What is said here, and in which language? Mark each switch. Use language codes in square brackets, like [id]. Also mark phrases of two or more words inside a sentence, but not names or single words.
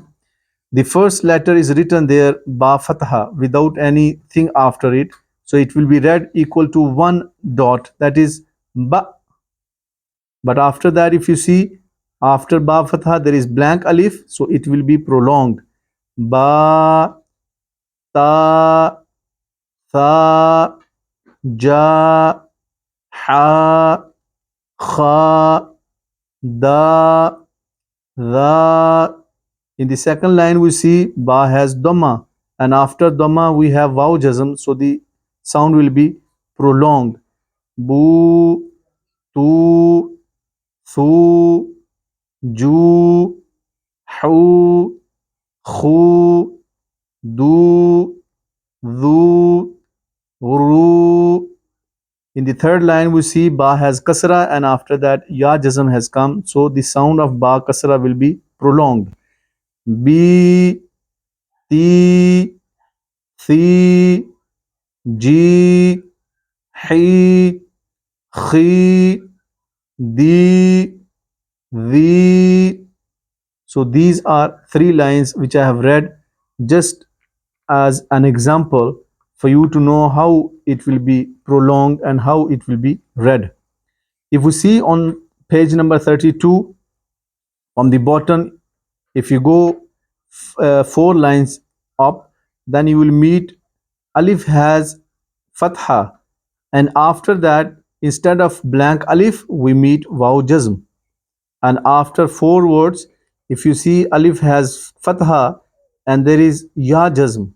[en] The first letter is written there [ar] باء فتحة [en] without anything after it. So it will be read equal to 1 dot, that is ba. But after that, if you see after [ar] باء فتحة [en] there is blank alif, so it will be prolonged. [ar] بَ، تَ، ثَ، جَ، حَ، خَ، دَ, dha. [en] In the second line, we see ba has dhamma, and after dhamma we have [ar] واو جزم, [en] so the sound will be prolonged. [ar] بُ، تُ، ثُ، جُ، حُ، خُ، دُ، ذُ، رُ. [en] In the third line, we see ba has kasra, and after that [ar] ياء جزم [en] has come, so the sound of [ar] باء كسرة [en] will be prolonged. [ar] بِ، تِ، ثِ، جِ، حِ، خِ، دِ, the. [en] So these are 3 lines which I have read just as an example for you to know how it will be prolonged and how it will be read. If we see on page number 32, on the bottom, if you go 4 lines up, then you will meet alif has fatha, and after that instead of blank alif we meet [ar] واو جزم, [en] and after 4 words if you see alif has fatha and there is [ar] ياء جزم.